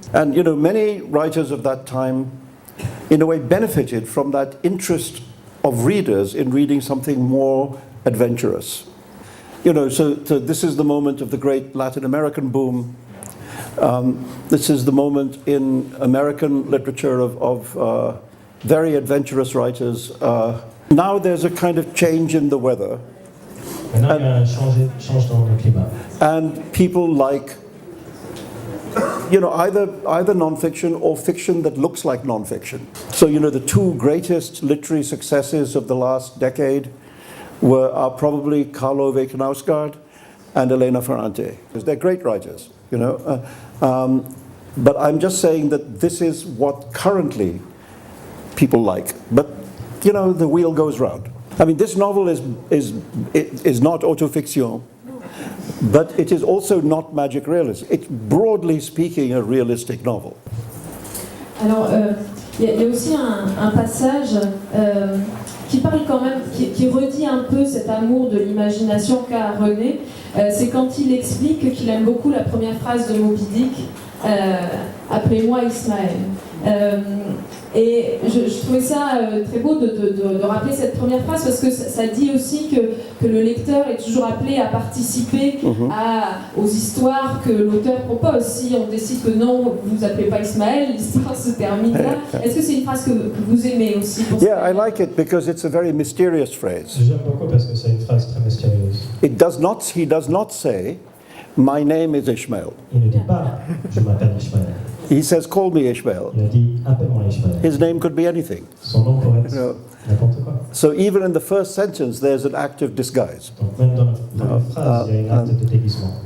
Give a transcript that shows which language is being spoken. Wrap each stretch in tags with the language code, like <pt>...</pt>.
<en>And you know, many writers of that time in a way benefited from that interest of readers in reading something more adventurous. You know, so this is the moment of the great Latin American boom. This is the moment in American literature of very adventurous writers. Now there's a kind of change in the weather.</en> <fr>maintenant il y a un change dans le climat.</fr> <en>And people like, you know, either non-fiction or fiction that looks like non-fiction. So, you know, the two greatest literary successes of the last decade are probably Karl Ove Knausgaard and Elena Ferrante. Because they're great writers, you know. But I'm just saying that this is what currently people like. But, you know, the wheel goes round. I mean, this novel is not autofiction. But it is also not magic realism. It's broadly speaking a realistic novel.</en> <fr>Alors, il y a aussi un passage qui parle quand même, qui redit un peu cet amour de l'imagination qu'a René. C'est quand il explique qu'il aime beaucoup la première phrase de Moby Dick, appelez-moi Ismaël. Et je trouvais ça très beau de rappeler cette première phrase parce que ça dit aussi que le lecteur est toujours appelé à participer aux histoires que l'auteur propose. Si on décide que non, vous appelez pas Ismaël, l'histoire se termine là. Est-ce que c'est une phrase que vous aimez aussi pour</fr> <en>Yeah, I like it because it's a very mysterious phrase.</en> <fr>J'aime beaucoup parce que c'est une phrase très mystérieuse.</fr> <en>He does not say, my name is Ishmael.</en> <fr>Il ne dit pas je m'appelle Ishmael.</fr> <en>He says, call me Ishmael.</en> <fr>Il a dit appelle-moi Ishmael.</fr> <en>His name could be anything.</en> <fr>Son nom pourrait être</fr> <en>Yeah.</en> <fr>n'importe quoi.</fr> <en>So even in the first sentence, there's an act of disguise.</en> <fr>Donc même dans la première phrase, il y a une acte de déguisement.</fr>